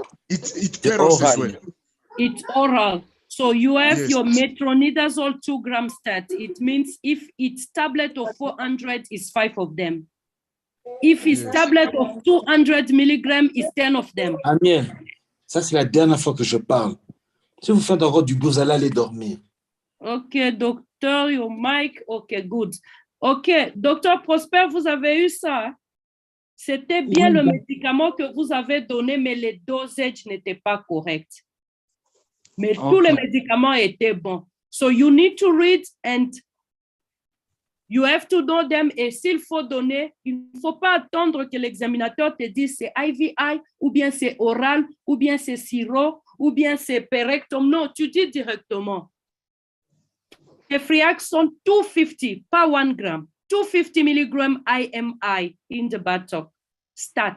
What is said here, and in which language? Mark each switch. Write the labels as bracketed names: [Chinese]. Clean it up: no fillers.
[English] It's peros as well. It's oral. So you have Yes. your metronidazole 2 gram stat. It means if it's tablet of 400, is 5 of them. If it's Yes. tablet of 200 milligrams, is 10 of them. [French] Amiel, ça c'est la dernière fois que je parle. Si vous faites encore du bruit, vous allez aller dormir. [English] OK, docteur, your mic. OK, good. [French] OK, docteur Prosper, vous avez eu ça. Hein? C'était bien Oui, le donc- médicament que vous avez donné, mais les dosages n'étaient pas corrects. Mais tous Ok. les médicaments étaient bons. [English] So you need to read and you have to know them. [French] Et s'il faut donner, il ne faut pas attendre que l'examinateur te dise c'est IVI, ou bien c'est oral, ou bien c'est sirop, ou bien c'est perectum. Non, tu dis directement. Les Friax sont 250, pas 1 gramme. [English] 250 milligrams IMI in the buttock. Stat.